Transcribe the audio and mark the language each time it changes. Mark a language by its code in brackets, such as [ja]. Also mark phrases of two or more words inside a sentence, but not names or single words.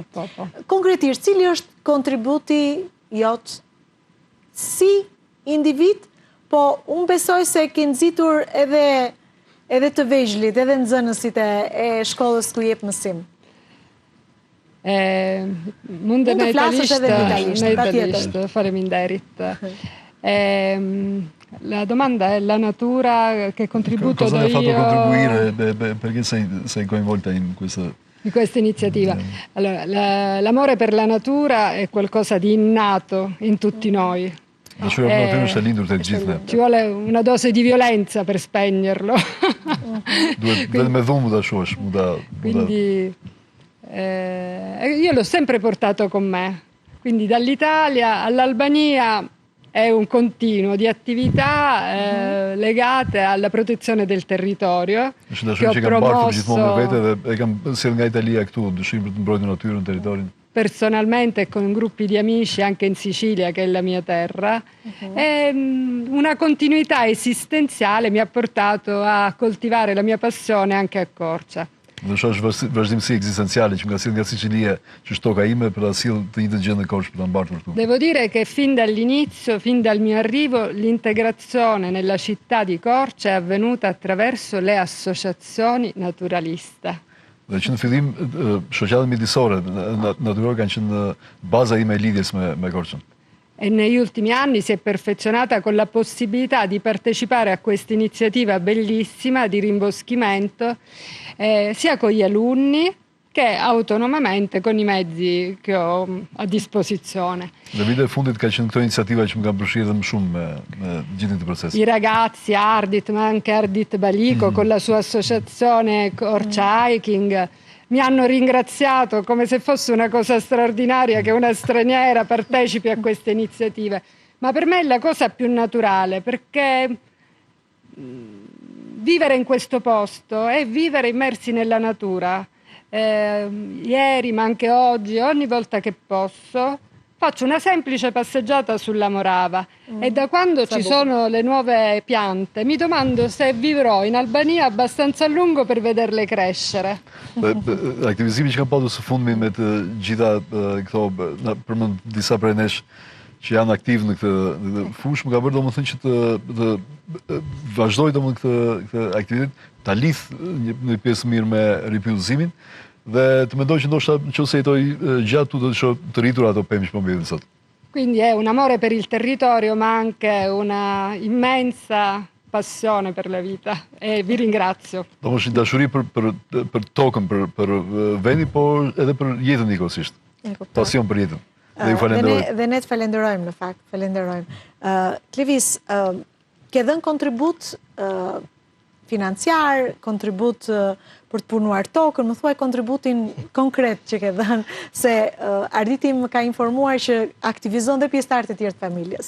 [sq] Konkretisht, cili është kontributi jot si individ, po unë besoj se ke nxitur edhe të vegjëlit, edhe nxënësit e shkollës ku jep mësim. Mund në italisht, faleminderit. [it] La domanda è la natura, che contributo do io... Cosa hai fatto contribuire, perché sei coinvolta in questa iniziativa? Allora, l'amore per la natura è qualcosa di innato in tutti noi. [sq] Dashuria për natyrën është e lindur të gjithë. [it] Ci vuole una dose di violenza per spegnerlo. [sq] Duhet vetëm me dhunë mu ta shohësh, [it] Quindi io l'ho sempre portato con me. Quindi dall'Italia all'Albania è un continuo di attività legate alla protezione del territorio che ho promosso personalmente e con gruppi di amici anche in Sicilia, che è la mia terra. E una continuità esistenziale mi ha portato a coltivare la mia passione anche a Korça. [sq] Është vazhdimësi ekzistenciale që nga sill nga Sicilia, që është toka ime, për ta sill të njëjtën gjë në Korçë për ta mbartur këtu. [it] Devo dire che fin dall'inizio, fin dal mio arrivo, l'integrazione nella città di Korça è avvenuta attraverso le associazioni naturaliste. [sq] Dhe që në fillim, shoqatët mjedisore, natyrore kanë qenë baza ime e lidhjes me Korçën. [it] E negli ultimi anni si è perfezionata con la possibilità di partecipare a questa iniziativa bellissima di rimboschimento sia con gli alunni che autonomamente con i mezzi che ho a disposizione. [sq] Në vitet e fundit ka qenë këto iniciativa që më kanë përfshirë më shumë me gjithë këtë proces. [it] I ragazzi, Ardit, ma anche Ardit Balico con la sua associazione Korça Hiking mi hanno ringraziato come se fosse una cosa straordinaria che una straniera partecipi a queste iniziative. Ma per me è la cosa più naturale, perché vivere in questo posto è vivere immersi nella natura. Ieri, ma anche oggi, ogni volta che posso, faccio una semplice passeggiata sulla Morava e da quando ci sono le nuove piante mi domando se vivrò in Albania abbastanza a lungo per vederle crescere. [sq] Aktivizimi që kam pasur së fundmi me të gjitha këto, përmend disa prej nesh që janë aktiv në këtë fushë, më ka bërë domethënë që të vazhdoj domethënë këtë aktivitet, ta lidh një pjesë mirë me ripyllëzimin. Dhe të mendoj që ndoshta nëse jetoj gjatë tu do të shoh të rritur ato pemë që po mbjellin sot. [it] Quindi è un amore per il territorio ma anche una immensa passione per la vita e vi ringrazio. [sq] Domosht një dashuri për tokën, për vendin, por edhe për jetën njëkohësisht. Pasion për jetën. Dhe ju falenderoj. Dhe ne të falenderojmë në fakt, falenderojmë. Klevis, ke dhënë kontribut financiar, kontribut për të punuar tokën, më thuaj kontributin konkret që ke dhënë, se Arditi më ka informuar që aktivizon dhe pjesëtarët e tjerë të familjes.